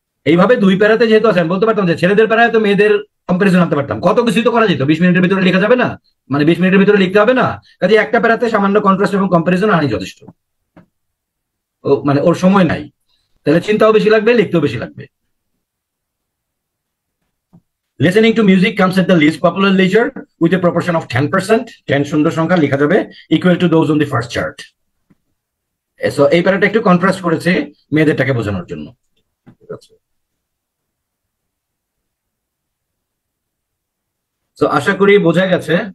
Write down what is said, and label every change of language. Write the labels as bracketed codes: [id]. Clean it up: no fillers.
[bn] এইভাবে দুই প্যারাতে যেহেতু আছে, আমি বলতে পারতাম যে ছেলেদের প্যারায় তো মেয়েদের কম্পারিজন আনতে পারতাম, কত কিছু তো করা যেত, 20 মিনিটের ভিতরে লেখা যাবে না, মানে 20 মিনিটের ভিতরে লিখতে হবে না, কাজে একটা প্যারাতে সামান্য কন্ট্রাস্ট এবং কম্পারিজন আনি যথেষ্ট। মানে ওর সময় নাই, তাহলে চিন্তাও বেশি লাগবে, লিখতেও বেশি লাগবে। [en] Listening to music comes at the least popular leisure with a proportion of 10%. [bn] 10 সুন্দর সংখ্যা লেখা যাবে [en] equal to those on the first chart. [bn] So এই প্যারাটা একটু কন্ট্রাস্ট করেছে মেয়েদেরটাকে বোঝানোর জন্য। ঠিক আছে, তো আশা করি বোঝা গেছে।